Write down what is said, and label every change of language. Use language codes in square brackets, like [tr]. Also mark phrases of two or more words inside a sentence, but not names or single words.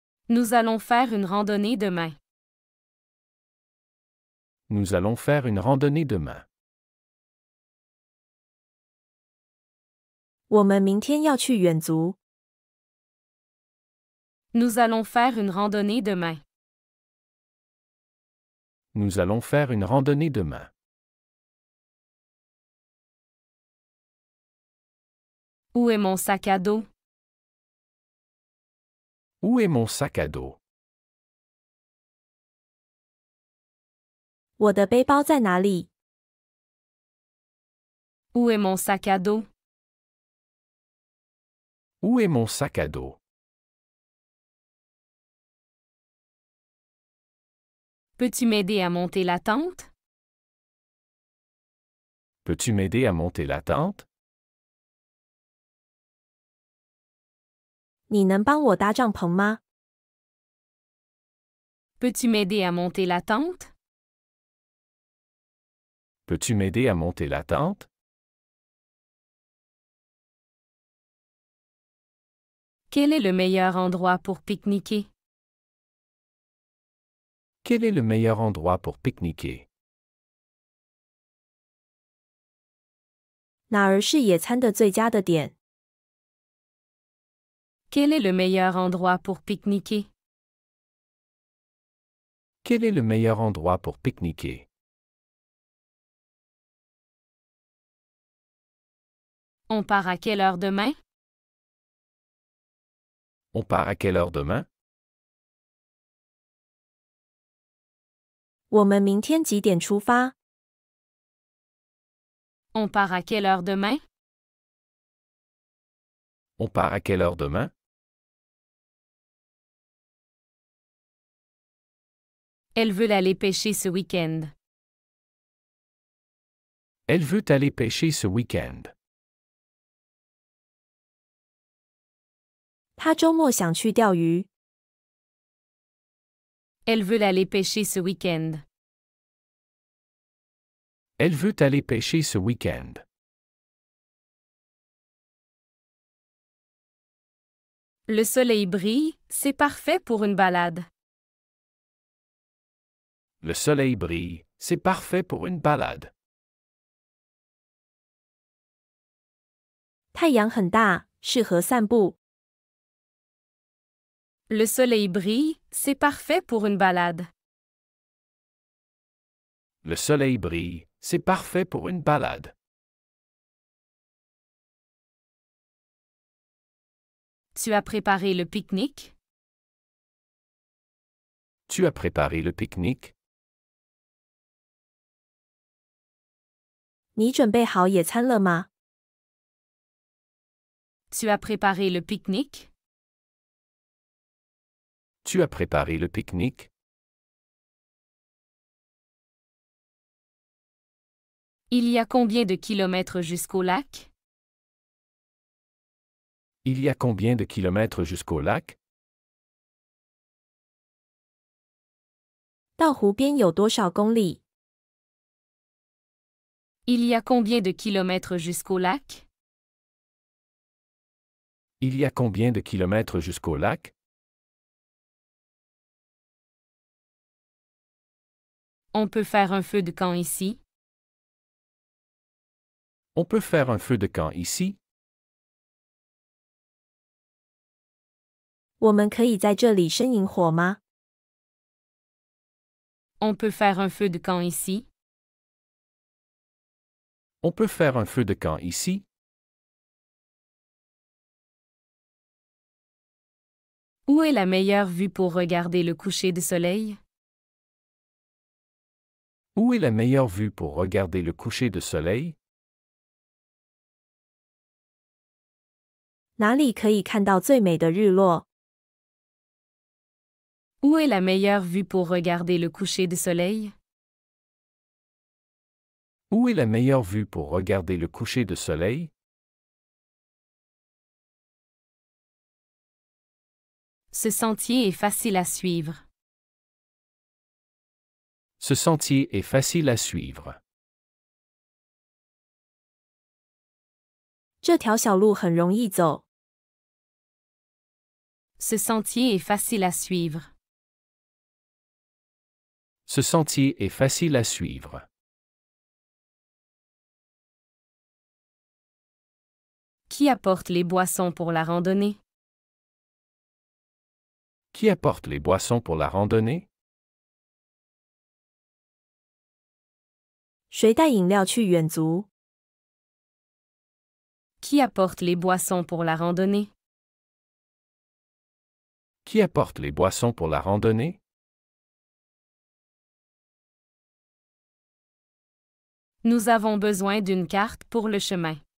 [fr] Nous allons faire une randonnée demain. Nous allons faire une randonnée demain. [zh] 我们明天要去远足。 [fr] Nous allons faire une randonnée demain. Nous allons faire une randonnée demain. Où est mon sac à dos? Où est mon sac à dos? [zh] 我的背包在哪里？ [fr] Où est mon sac à dos? Où est mon sac à dos? Peux-tu m'aider à monter la tente? Peux-tu m'aider à monter la tente? [zh] 你能帮我搭帐篷吗？ [fr] Peux-tu m'aider à monter la tente? Peux-tu m'aider à monter la tente? Quel est le meilleur endroit pour pique-niquer? Quel est le meilleur endroit pour pique-niquer? [zh] 哪儿是野餐的最佳的点？ [fr] Quel est le meilleur endroit pour pique-niquer? Quel est le meilleur endroit pour pique-niquer? On part à quelle heure demain? On part à quelle heure demain? [zh] 我们明天几点出发？ [fr] On part à quelle heure demain? On part à quelle heure demain? Elle veut aller pêcher ce week-end. Elle veut aller pêcher ce week-end. [zh] 她周末想去钓鱼。 [fr] Elle veut aller pêcher ce week-end. Elle veut aller pêcher ce week-end. Le soleil brille, c'est parfait pour une balade. Le soleil brille, c'est parfait pour une balade. [zh] 太阳很大，适合散步。 [fr] Le soleil brille, c'est parfait pour une balade. Le soleil brille, c'est parfait pour une balade. Tu as préparé le pique-nique? Tu as préparé le pique-nique? [zh] 你准备好野餐了吗？ [fr] Tu as préparé le pique-nique? Tu as préparé le pique-nique? Il y a combien de kilomètres jusqu'au lac? Il y a combien de kilomètres jusqu'au lac? [zh] 到湖边有多少公里？ [fr] Il y a combien de kilomètres jusqu'au lac? Il y a combien de kilomètres jusqu'au lac? On peut faire un feu de camp ici. On peut faire un feu de camp ici. [zh] 我们可以在这里生营火吗？ [fr] On peut faire un feu de camp ici. On peut faire un feu de camp ici. Où est la meilleure vue pour regarder le coucher de soleil? Où est la meilleure vue pour regarder le coucher de soleil? [zh] 哪里可以看到最美的日落？ [fr] Où est la meilleure vue pour regarder le coucher de soleil? Où est la meilleure vue pour regarder le coucher de soleil? Ce sentier est facile à suivre. Ce sentier est facile à suivre. [zh] 这条小路很容易走。 [fr] Ce sentier est facile à suivre. Ce sentier est facile à suivre. Qui apporte les boissons pour la randonnée? Qui apporte les boissons pour la randonnée? [zh] 谁带饮料去远足？ [fr] Qui apporte les boissons pour la randonnée? Qui apporte les boissons pour la randonnée? Nous avons besoin d'une carte pour le chemin.